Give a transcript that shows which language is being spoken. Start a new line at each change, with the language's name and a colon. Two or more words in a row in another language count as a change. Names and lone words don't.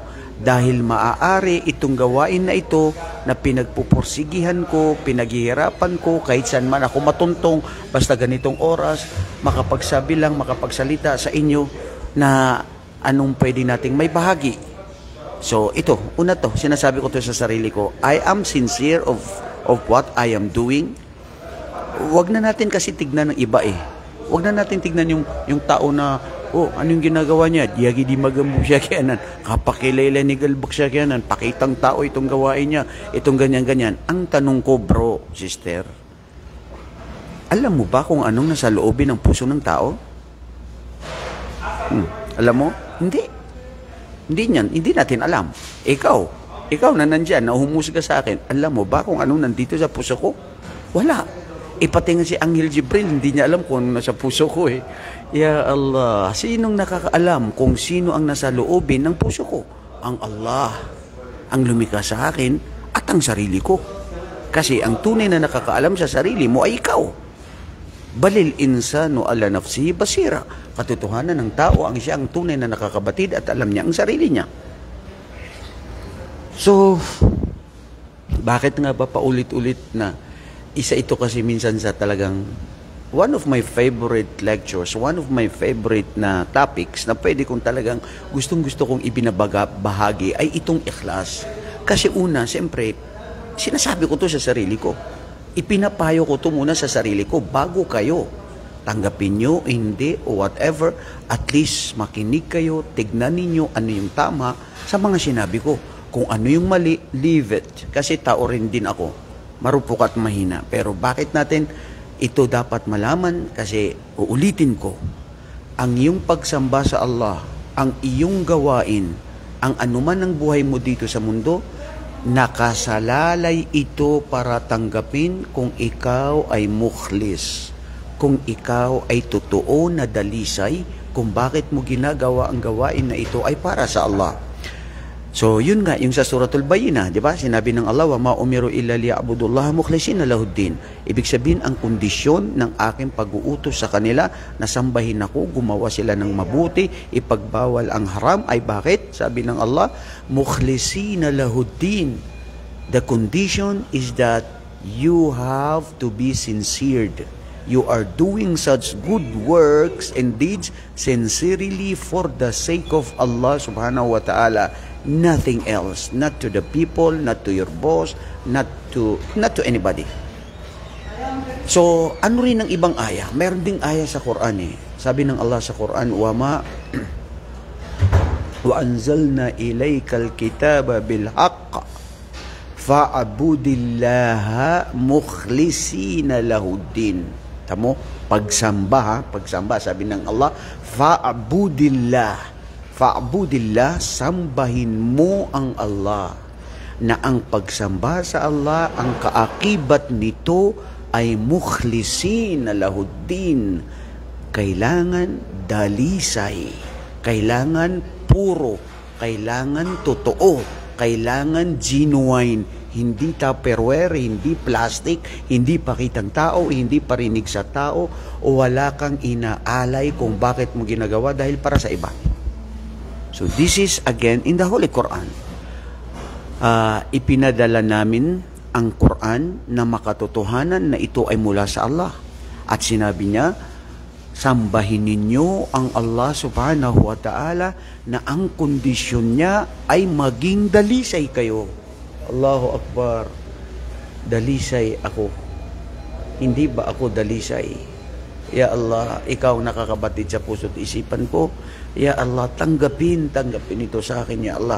Filipino: Dahil maaari itong gawain na ito na pinagpupursigihan ko, pinaghihirapan ko, kahit saan man ako matuntong, basta ganitong oras, makapagsabi lang, makapagsalita sa inyo na anong pwede nating may bahagi. So ito, una to, sinasabi ko to sa sarili ko,
English: I am sincere of what I am doing.
Filipino: Huwag na natin kasi tignan ng iba eh. Huwag na natin tignan yung tao na, oh, anong ginagawa niya?
Maguindanaon: Diyagi di magambo siya kyanan. Kapakilala ni Galbak siya kyanan.
Filipino: Pakitang tao itong gawain niya. Itong ganyan-ganyan. Ang tanong ko, bro, sister, alam mo ba kung anong nasa loobin ng puso ng tao? Alam mo? Hindi. Hindi natin alam. Ikaw na nandyan, na humusga sa akin, alam mo ba kung anong nandito sa puso ko? Wala. Pati nga si Angel Jibril, hindi niya alam kung ano nasa puso ko eh.
Arabic: يا الله,
Filipino: sinong nakakaalam kung sino ang nasa loobin ng puso ko? Ang Allah, ang lumikha sa akin at ang sarili ko. Kasi ang tunay na nakakaalam sa sarili mo ay ikaw.
Arabic: بل الإنسان على نفسه بصيرة.
Filipino: Katotohanan ng tao ang siya ang tunay na nakakabatid at alam niya ang sarili niya. So, bakit nga ba paulit-ulit na isa ito kasi minsan sa talagang
English: one of my favorite lectures, one of my favorite
Filipino: na topics na pwede kong talagang gustong-gusto kong ibinabahagi ay itong ikhlas. Kasi una, siyempre, sinasabi ko to sa sarili ko. Ipinapayo ko to muna sa sarili ko bago kayo. Tanggapin nyo, hindi, o whatever, at least makinig kayo, tignan ninyo ano yung tama sa mga sinabi ko. Kung ano yung mali,
English: leave it.
Filipino: Kasi tao rin din ako. Marupok at mahina. Pero bakit natin ito dapat malaman? Kasi uulitin ko, ang iyong pagsamba sa Allah, ang iyong gawain, ang anuman ng buhay mo dito sa mundo, nakasalalay ito para tanggapin kung ikaw ay mukhlis, kung ikaw ay totoo na dalisay, kung bakit mo ginagawa ang gawain na ito ay para sa Allah. So, yun nga, yung sa Suratul Bayyinah, di ba? Sinabi ng Allah,
Arabic: وما أمروا إلا ليعبدوا الله مخلصين له الدين.
Filipino: Ibig sabihin, ang kondisyon ng aking pag-uutos sa kanila na sambahin ako, gumawa sila ng mabuti, ipagbawal ang haram, ay bakit? Sabi ng Allah,
Arabic: مخلصين له الدين.
English: The condition is that you have to be sincere. You are doing such good works and deeds sincerely for the sake of Allah
Arabic: سبحانه وتعالى.
English: Nothing else, not to the people, not to your boss, not to anybody.
Filipino: So, ano rin ang ibang aya? Meron ding aya sa Quran eh. Sabi ng Allah sa Quran,
Arabic: وأنزلنا إليك الكتاب بالحق فاعبد الله مخلصين له الدين.
Filipino: Tamo, pagsamba, sabi ng Allah, fa'budillah, sambahin mo ang Allah. Na ang pagsamba sa Allah, ang kaakibat nito ay
Arabic: مخلصين له الدين.
Filipino: Kailangan dalisay, kailangan puro, kailangan totoo, kailangan genuine, hindi tupperware, hindi plastic, hindi pakitang tao, hindi parinig sa tao, o wala kang inaalay kung bakit mo ginagawa dahil para sa iba.
English: So this is again in the Holy Quran.
Filipino: Ipinadala namin ang Quran na makatotohanan na ito ay mula sa Allah. At sinabi niya, sambahin ninyo ang Allah
Arabic: سبحانه وتعالى
Filipino: na ang kondisyon niya ay maging dalisay kayo.
Arabic: الله أكبر.
Filipino: Dalisay ako. Hindi ba ako dalisay?
Arabic: يا الله,
Filipino: ikaw nakakabatid sa puso't isipan ko.
Arabic: يا الله,
Filipino: tanggapin ito sa akin,
Arabic: يا الله.